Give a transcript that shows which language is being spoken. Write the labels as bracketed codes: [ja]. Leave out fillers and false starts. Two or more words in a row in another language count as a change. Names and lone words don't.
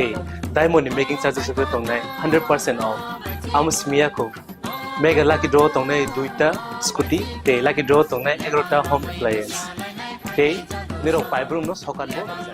[trp] diamond ni [en] making charges [trp] oke tongnai 100% off amusmiya ko [en] Mega lucky draw [trp] tongnai 2ta scooty te lucky draw tongnai 11ta [en] home appliance [trp] te nirok paibrum no sokan bo